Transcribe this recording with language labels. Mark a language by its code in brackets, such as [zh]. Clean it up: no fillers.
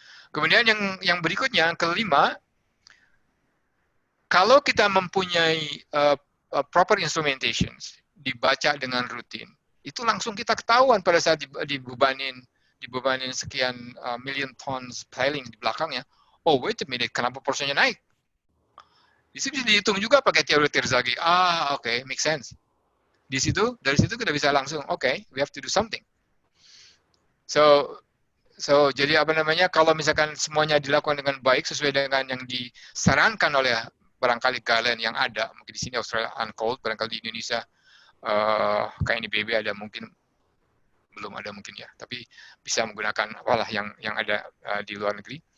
[id] Kemudian yang berikutnya, yang kelima, kalau kita mempunyai proper instrumentation, dibaca dengan rutin, itu langsung kita ketahuan pada saat dibebanin sekian million tons piling di belakangnya. [en] Oh wait a minute, [id] kenapa porsinya naik? Di situ bisa dihitung juga pakai teori Terzaghi. [en] Okay, make sense. [id] Dari situ kita bisa langsung, [en] okay, we have to do something. [id] So jadi kalau misalkan semuanya dilakukan dengan baik sesuai dengan yang disarankan oleh barangkali kalian yang ada, mungkin di sini Australia Uncold, barangkali di Indonesia KNIBB ada, mungkin belum ada mungkin ya, tapi bisa menggunakan yang ada di luar negeri.